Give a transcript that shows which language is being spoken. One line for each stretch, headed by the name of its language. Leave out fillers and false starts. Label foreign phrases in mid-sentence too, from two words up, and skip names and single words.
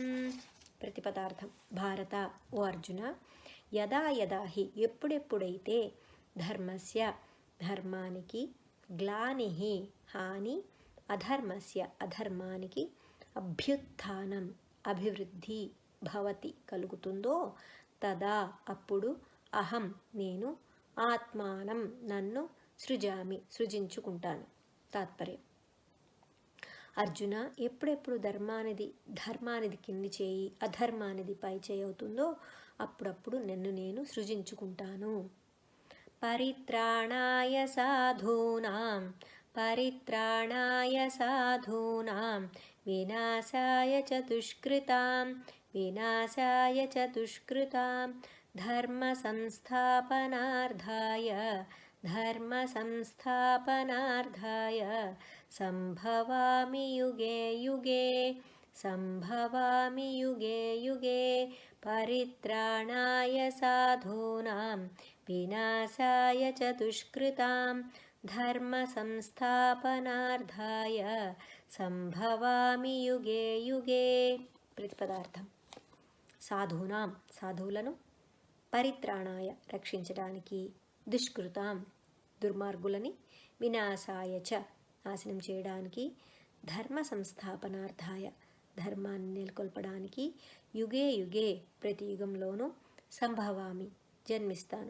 Telugu: ప్రతిపదార్థం: భారత ఓ అర్జున,
Sanskrit: యదా యదా హి
Telugu: ఎప్పుడెప్పుడైతే, ధర్మస్య ధర్మానికి, గ్లానిహి హాని, అధర్మస్య అధర్మానికి, అభ్యుత్థానం అభివృద్ధి, భవతి కలుగుతుందో, తదా అప్పుడు, అహం నేను, ఆత్మానం నన్ను, సృజామి సృజించుకుంటాను. తాత్పర్యం: అర్జున, ఎప్పుడెప్పుడు ధర్మానిది కింది చేయి, అధర్మానిది పై చేయి అవుతుందో అప్పుడప్పుడు నన్ను నేను సృజించుకుంటాను.
Sanskrit: పరిత్రాణాయ సాధూనాం, పరిత్రాణాయ సాధూనాం, వినాశాయ చ దుష్కృతాం, వినాశాయ చ దుష్కృతాం, ధర్మ సంస్థాపనార్థాయ, ధర్మ సంస్థాపనార్థాయ, సంభవామి యుగే యుగే, సంభవామి యుగే యుగే. పరిత్రాణాయ సాధూనాం, వినాశాయ చ దుష్కృతాం, ధర్మ సంస్థాపనార్థాయ, సంభవామి యుగే యుగే.
Telugu: ప్రతిపదార్థం: సాధూనాం సాధువులను, పరిత్రాణాయ రక్షించడానికి, దుష్కృతాం దుర్మార్గులని,
Sanskrit: వినాశాయ చ
Telugu: నాశనం చేయడానికి,
Sanskrit: ధర్మ సంస్థాపనార్థాయ
Telugu: ధర్మాన్ని నెలకొల్పడానికి,
Sanskrit: యుగే యుగే
Telugu: ప్రతి యుగంలోనూ, సంభవామి జన్మిస్తాను.